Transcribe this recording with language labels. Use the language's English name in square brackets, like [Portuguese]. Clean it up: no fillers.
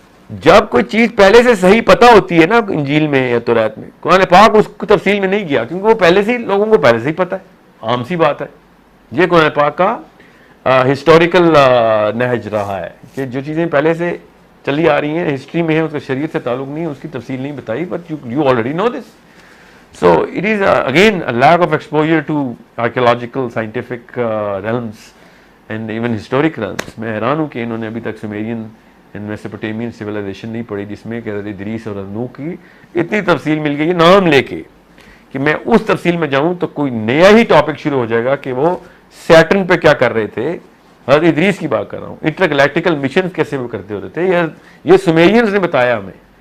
[Urdu] جب کوئی چیز پہلے سے صحیح پتہ ہوتی ہے نا انجیل میں یا تورات میں، قرآن پاک اس کو تفصیل میں نہیں گیا کیونکہ وہ پہلے سے لوگوں کو پہلے سے ہی پتہ ہے، عام سی بات ہے. یہ قرآن پاک کا ہسٹوریکل نہج رہا ہے کہ جو چیزیں پہلے سے چلی آ رہی ہیں، ہسٹری میں ہے، اس کا شریعت سے تعلق نہیں ہے، اس کی تفصیل نہیں بتائی، [English] But you already know this. So it is again a lack of exposure to archaeological, scientific realms and even historic realms. [Urdu] میں حیران ہوں کہ انہوں نے ابھی تک سومیرین اینڈ میسوپوٹیمین سویلائزیشن نہیں پڑھی جس میں کہ حضرت ادریس اور نوح کی اتنی تفصیل مل گئی ہے نام لے کے کہ میں اس تفصیل میں جاؤں تو کوئی نیا ہی ٹاپک شروع ہو جائے گا کہ وہ سیٹرن پہ کیا کر رہے تھے. حضرت ادریس کی بات کر رہا ہوں، انٹرگلیکٹیکل مشن کیسے وہ کرتے ہوتے تھے، یہ سومیرینز نے بتایا ہمیں.